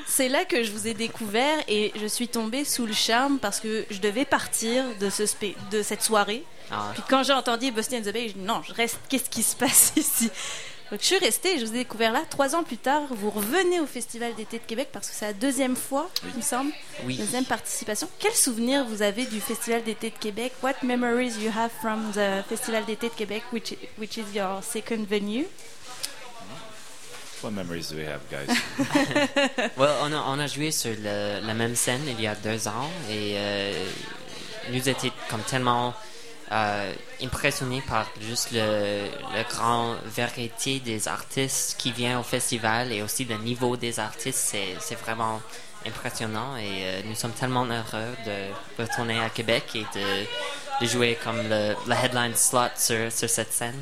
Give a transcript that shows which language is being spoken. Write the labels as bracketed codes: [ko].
[fr] C'est là que je vous ai découvert et je suis tombée sous le charme parce que je devais partir de cette soirée. Ah ouais. Puis quand j'ai entendu Busty and the Bass, je reste, qu'est-ce qui se passe ici? Donc, je suis restée, je vous ai découvert là. 3 ans plus tard, vous revenez au Festival d'été de Québec parce que c'est la deuxième fois, oui. Il me semble. Oui. Deuxième participation. Quel souvenir vous avez du Festival d'été de Québec? [en] What memories you have from the Festival d'été de Québec, which is your second venue? What memories do we have, guys? [fr] Well, on a joué sur la même scène il y a 2 ans et nous étions comme tellement... impressionné par juste le grand variété des artistes qui vient au festival et aussi le niveau des artistes, c'est vraiment impressionnant et nous sommes tellement heureux de retourner à Québec et de jouer comme le headline slot sur cette scène.